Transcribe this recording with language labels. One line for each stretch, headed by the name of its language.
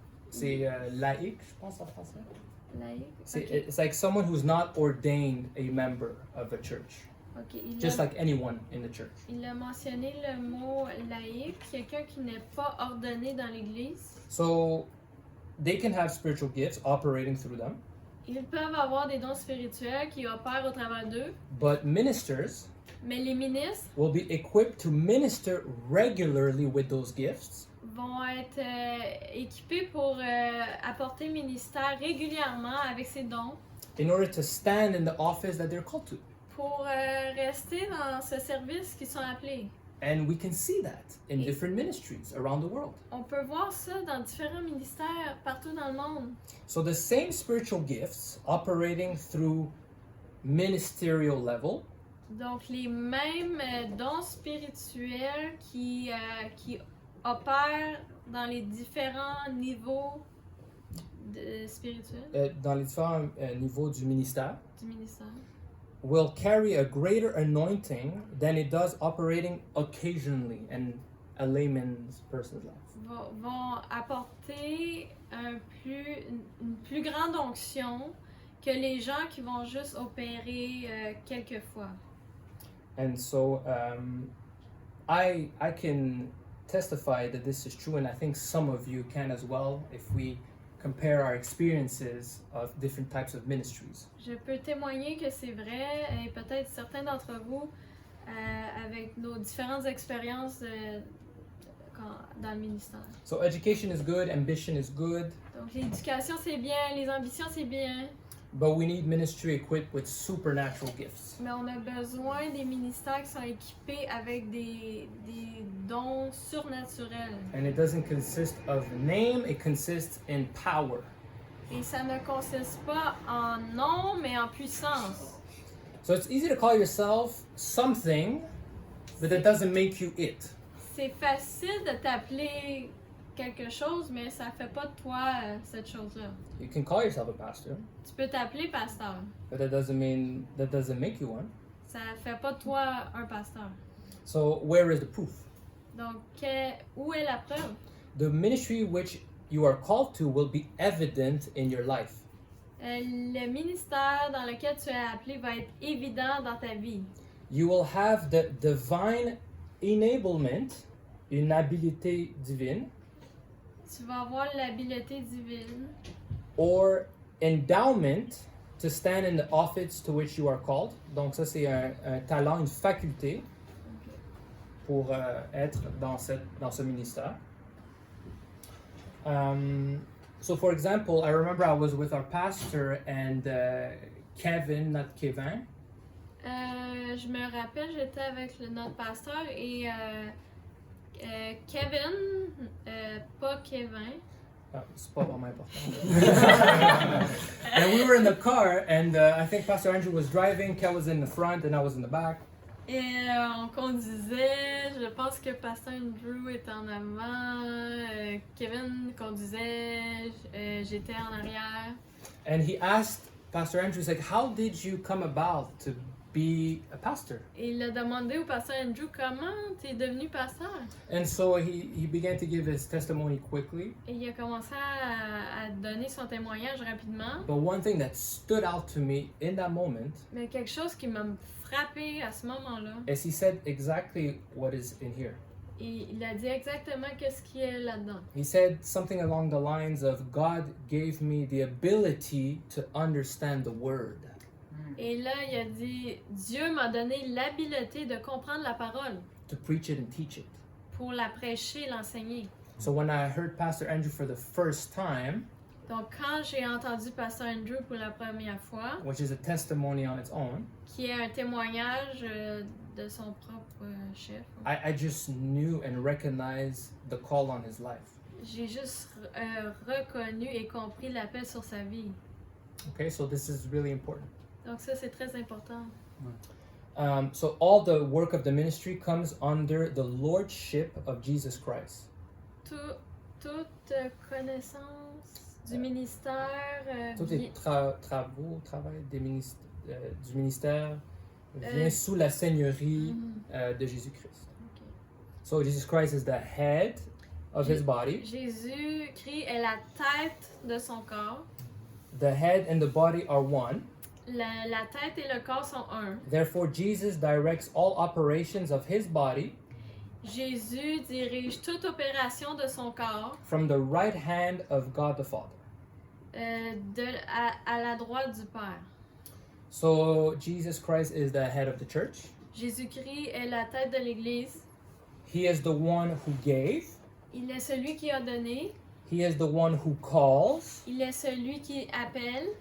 French: C'est laïc, je pense en français. Laïque. C'est,
English: Ok. It's like someone who's not ordained a member of a church, Ok, just like anyone in the church.
French: il a mentionné le mot laïque, quelqu'un qui n'est pas ordonné dans l'Église.
English: So they can have spiritual gifts operating through them,
French: Ils peuvent avoir des dons spirituels qui opèrent au travers d'eux,
English: but ministers
French: mais les ministres
English: will be equipped to minister regularly with those gifts
French: vont être équipés pour apporter ministère régulièrement avec ces dons
English: in order to stand in the office that they're called to.
French: pour rester dans ce service qu'ils sont appelés.
English: And we can see that in different ministries around the world.
French: On peut voir ça dans différents ministères partout dans le monde.
English: So the same spiritual gifts operating through ministerial level
French: Donc les mêmes dons spirituels qui opèrent dans les différents niveaux spirituels dans les différents niveaux du ministère du ministère
English: will carry a greater anointing than it does operating occasionally in a layman's person's life.
French: vont apporter une plus grande onction que les gens qui vont juste opérer quelques fois.
English: And so I can testify that this is true, and I think some of you can as well if we compare our experiences of different types of ministries.
French: Je peux témoigner que c'est vrai et peut-être certains d'entre vous avec nos différentes expériences dans le ministère.
English: So education is good, ambition is good,
French: Donc l'éducation c'est bien, les ambitions c'est bien,
English: but we need ministry equipped with supernatural gifts.
French: mais on a besoin des ministères qui sont équipés avec des dons surnaturels.
English: And it doesn't consist of name, it consists in power.
French: Et ça ne consiste pas en nom, mais en puissance.
English: So it's easy to call yourself something, but that doesn't make you it.
French: C'est facile de t'appeler quelque chose, mais ça fait pas de toi cette chose-là.
English: You can call yourself a pastor,
French: Tu peux t'appeler pasteur.
English: but that doesn't make you one.
French: Ça fait pas de toi un pasteur.
English: So where is the proof?
French: Donc, où est la preuve?
English: The ministry which you are called to will be evident in your life.
French: Le ministère dans lequel tu es appelé va être évident dans ta vie.
English: You will have the divine enablement,
French: une habilité divine, Tu vas avoir l'habileté divine
English: or endowment to stand in the office to which you are called.
French: Donc ça c'est un talent, une faculté pour être dans ce ministère.
English: So for example, I remember I was with our pastor and Kevin, not Kevin.
French: Je me rappelle, j'étais avec notre pasteur et Kevin, pas Kevin. C'est pas vraiment important.
English: And we were in the car, and I think Pastor Andrew was driving, Kev was in the front, and I was in the back.
French: Et on conduisait, je pense que Pasteur Andrew était en avant, Kevin conduisait, j'étais en arrière.
English: And he asked Pastor Andrew, he's like, how did you come about to be a pastor?
French: Et il a demandé au Pasteur Andrew comment t'es devenu pasteur.
English: And so he began to give his testimony quickly.
French: Et il a commencé à donner son témoignage rapidement.
English: But one thing that stood out to me in that moment
French: Mais quelque chose qui m'a frappé à ce moment-là,
English: is he said exactly what is in here.
French: et il a dit exactement qu'est-ce qui est là-dedans.
English: He said something along the lines of, God gave me the ability to understand the word.
French: Et là, il a dit, Dieu m'a donné l'habileté de comprendre la parole
English: To preach it and teach it.
French: pour la prêcher, l'enseigner.
English: So when I heard Pastor Andrew for the first time,
French: Donc, quand j'ai entendu Pasteur Andrew pour la première fois,
English: which is a testimony on its own,
French: qui est un témoignage de son propre chef,
English: I just knew and recognized the call on his life.
French: j'ai juste reconnu et compris l'appel sur sa vie.
English: Okay, so this is really important.
French: Donc ça, c'est très important.
English: So all the work of the ministry comes under the lordship of Jesus Christ.
French: Toute connaissance du ministère Tous les travail du ministère vient sous la seigneurie de Jésus-Christ.
English: Okay. So Jesus Christ is the head of his body.
French: Jésus-Christ est la tête de son corps.
English: The head and the body are one.
French: La tête et le corps sont un.
English: Therefore, Jesus directs all operations of his body
French: Jésus dirige toute opération de son corps
English: from the right hand of God the Father.
French: à la droite du Père.
English: So Jesus Christ is the head of the church.
French: Jésus-Christ est la tête de l'Église.
English: He is the one who gave.
French: Il est celui qui a donné.
English: He is the one who calls.
French: Il est celui qui appelle.